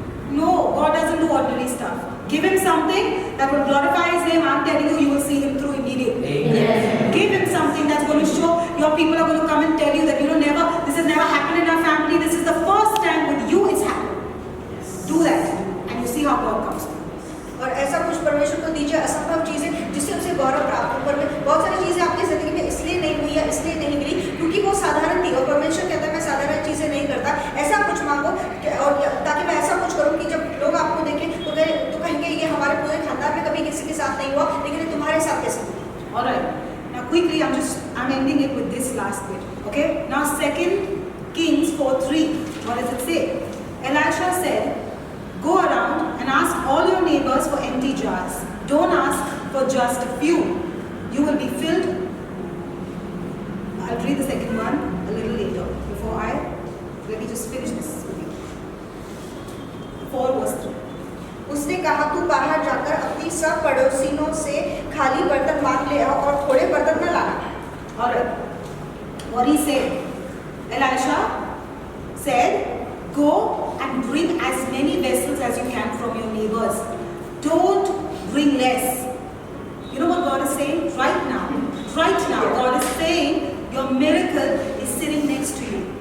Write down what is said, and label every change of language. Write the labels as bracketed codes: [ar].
[en] No, God doesn't do ordinary stuff. Give him something that will glorify his name. I'm telling you, you will see him through immediately. Yes. Give him something that's going to show your people are going to come and tell you that this has never happened in our family. This is the first time with you it's happened. Do that and you see how God comes. [hi] और ऐसा कुछ परमेश्वर को दीजिए असंभव चीजें जिससे उसे गौरव प्राप्त हो। पर बहुत सारी चीजें आपकी जिंदगी में इसलिए नहीं हुई या इसलिए नहीं मिली क्योंकि वो साधारण थी और परमेश्वर कहता है मैं साधारण चीजें नहीं करता। ऐसा कुछ मांगो और ताकि मैं ऐसा कुछ करूं कि जब लोग आपको देखें तो कहेंगे ये हमारे पूरे खानदान में कभी किसी के साथ नहीं हुआ लेकिन ये तुम्हारे साथ कैसे हुआ। [en] Alright. Now quickly I'm ending it with this last bit. Okay? Now 2 Kings 4:3. What does it say? Elisha said, go around and ask all your neighbors for empty jars. Don't ask for just a few. You will be filled. I'll read the second one a little later. Let me just finish this with you. 4:3. [hi] उसने कहा तू बाहर जाकर अपनी सब पड़ोसियों से खाली बर्तन मांग ले आओ और थोड़े बर्तन न लाना। [en] Alright. What he said? Elisha said, go and bring as many vessels as you can from your neighbors. Don't bring less. You know what God is saying? Right now, God is saying your miracle is sitting next to you.